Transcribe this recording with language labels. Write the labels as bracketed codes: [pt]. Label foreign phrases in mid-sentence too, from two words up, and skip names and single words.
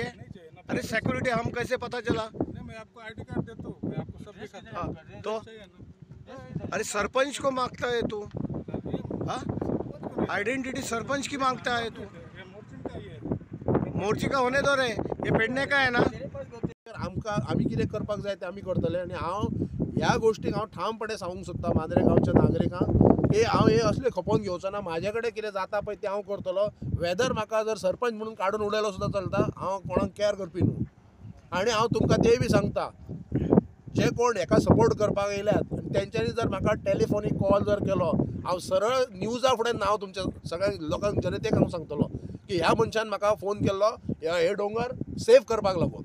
[hi] अरे सिक्योरिटी हम कैसे पता चला? नहीं, मैं आपको [en] ID card [hi] देता हूँ, मैं आपको सब दिखाता हूँ। हाँ, तो अरे सरपंच को मांगता है तू? हाँ, आइडेंटिटी सरपंच की मांगता है तू? मोर्ची का होने दो रे, ये पेडणे का है ना? [kok] आम्ही कितें करपाक जाय तें आमी करतले आनी हांव ह्या गोष्टीक हांव ठामपणे सांगूंक सोदता मांद्रे गांवच्या नागरिकांक की हांव हे असले खपोवन घेवचो ना. म्हाजे कडेन कितें जाता पळय तें हांव करतलो. वेदर म्हाका जर सरपंच म्हणून काडून उडयलो सुद्दां चलता, हांव कोणाक केअर करपी न्हू. आनी हांव तुमकां तेय बी सांगता, जे कोण हेका सपोर्ट करपाक येयल्यात आनी तेंच्यांनी जर म्हाका टेलिफोनीक कॉल जर केलो, हांव सरळ न्यूजा फुडें नांव तुमच्या सगळ्या लोकांक जनतेक हांव सांगतलो की ह्या मनशान म्हाका फोन केल्लो हे डोंगर सेफ करपाक लागून.